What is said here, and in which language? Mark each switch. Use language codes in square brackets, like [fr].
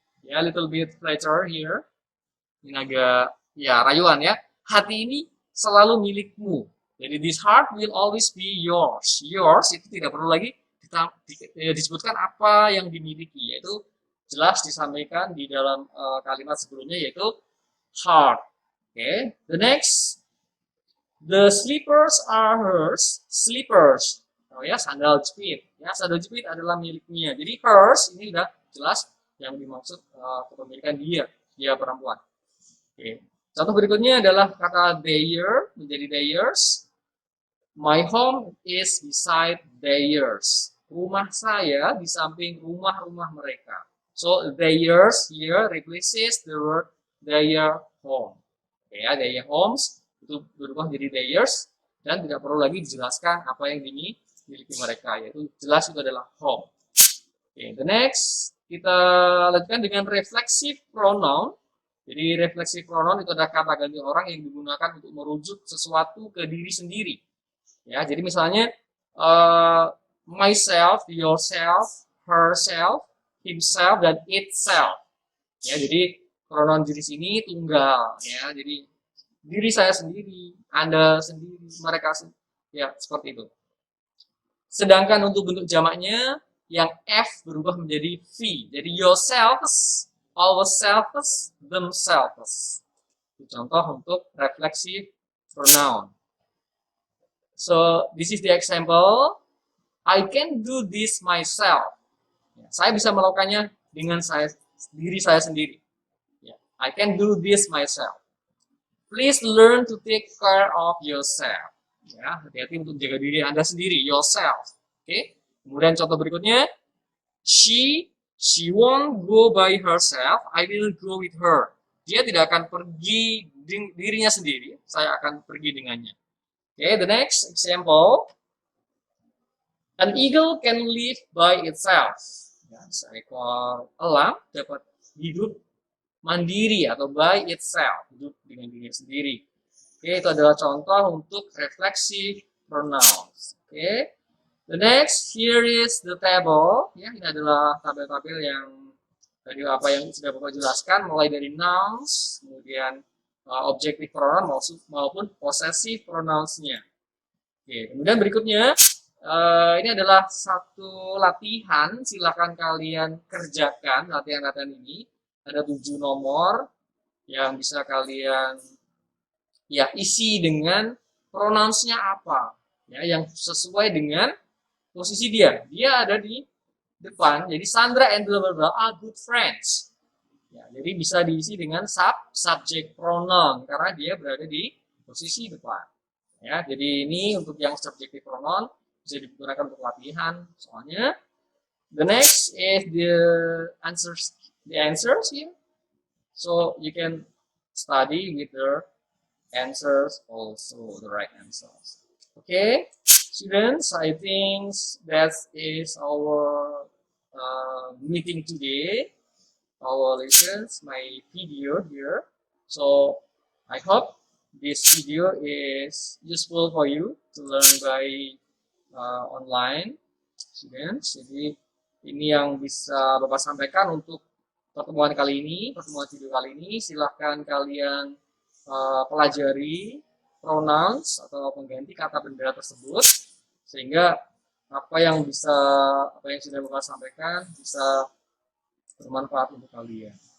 [en] Ya, little bit later here. [id] Ini agak, ya, rayuan ya. Hati ini selalu milikmu. Jadi, [en] this heart will always be yours. [id] Yours itu tidak perlu lagi disebutkan apa yang dimiliki. Yaitu jelas disampaikan di dalam kalimat sebelumnya, yaitu heart. [en] Okay, the next, the slippers are hers. [id] Slippers, oh ya, sandal jepit. Ya, sandal jepit adalah miliknya. Jadi hers ini sudah jelas yang dimaksud kepemilikan dia perempuan. Okay. Contoh berikutnya adalah kata their menjadi theirs. [en] My home is beside theirs. [id] Rumah saya di samping rumah-rumah mereka. [en] So theirs here replaces the word their home. [id] Ya, their homes itu berubah menjadi theirs dan tidak perlu lagi dijelaskan apa yang dimiliki mereka, yaitu jelas itu adalah home. [en] Okay, the next [id] kita lanjutkan dengan reflexive pronoun. Jadi reflexive pronoun itu adalah kata ganti orang yang digunakan untuk merujuk sesuatu ke diri sendiri. Ya, jadi misalnya myself, yourself, herself, himself, dan itself. Ya, jadi pronoun diri sini tunggal, ya. Jadi diri saya sendiri, Anda sendiri, mereka sendiri, ya seperti itu. Sedangkan untuk bentuk jamaknya yang F berubah menjadi V. Jadi yourselves, ourselves, themselves. Itu contoh untuk reflexive pronoun. [en] So this is the example. I can do this myself. [id] Ya, saya bisa melakukannya dengan diri saya sendiri. [en] I can do this myself. Please learn to take care of yourself. [id] Ya, hati-hati untuk jaga diri Anda sendiri, yourself. Oke. Kemudian contoh berikutnya, [en] she won't go by herself. I will go with her. [id] Dia tidak akan pergi dirinya sendiri. Saya akan pergi dengannya. [en] Oke, the next example. An eagle can live by itself. [id] Ya, seekor elang dapat hidup mandiri atau by itself, hidup dengan dirinya sendiri. Oke, itu adalah contoh untuk reflexive pronouns. [en] Oke, the next, here is the table. [id] Ya, ini adalah tabel-tabel yang tadi apa yang sudah Bapak jelaskan, mulai dari nouns, kemudian objective pronoun maupun possessive pronouns-nya. Oke, kemudian berikutnya ini adalah satu latihan, silakan kalian kerjakan latihan-latihan ini. Ada 7 nomor yang bisa kalian ya isi dengan pronouns-nya apa, ya yang sesuai dengan posisi dia. Dia ada di depan, jadi Sandra [en] and blah blah blah are good friends. [id] Ya, jadi bisa diisi dengan subject pronoun karena dia berada di posisi depan. Ya, jadi ini untuk yang subjective pronoun bisa digunakan untuk latihan. [en] Soalnya the next is the answers here. So you can study with the answers also, the right answers. Okay, students, I think that is our meeting today, our lessons, my video here. So I hope this video is useful for you to learn by online, students. [id] Jadi ini yang bisa Bapak sampaikan untuk pertemuan kali ini, pertemuan video kali ini. Silahkan kalian pelajari pronouns atau pengganti kata benda tersebut sehingga apa yang sudah Bapak sampaikan bisa bermanfaat untuk kalian.